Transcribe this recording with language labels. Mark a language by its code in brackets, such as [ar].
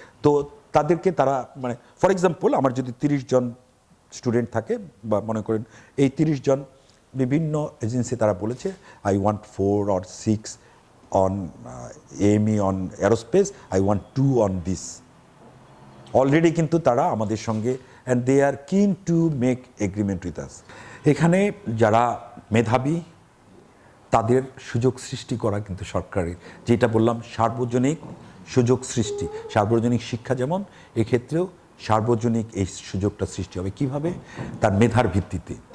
[bn] তো তাদেরকে তারা, মানে ফর এক্সাম্পল, আমার যদি 30 জন স্টুডেন্ট থাকে, বা মনে করেন এই 30 জন, বিভিন্ন এজেন্সি তারা বলেছে [en] I want 4 or 6 on AME on aerospace, I want 2 on this. [bn] Already কিন্তু তারা আমাদের সঙ্গে, [en] and they are keen to make agreement with us. [bn] এখানে যারা মেধাবী, তাদের সুযোগ সৃষ্টি করা কিন্তু সরকারের, যেটা বললাম সার্বজনীন সুযোগ সৃষ্টি, সার্বজনীন শিক্ষা, যেমন এক্ষেত্রেও সার্বজনীন এই সুযোগটা সৃষ্টি হবে। কিভাবে? তার মেধার ভিত্তিতে।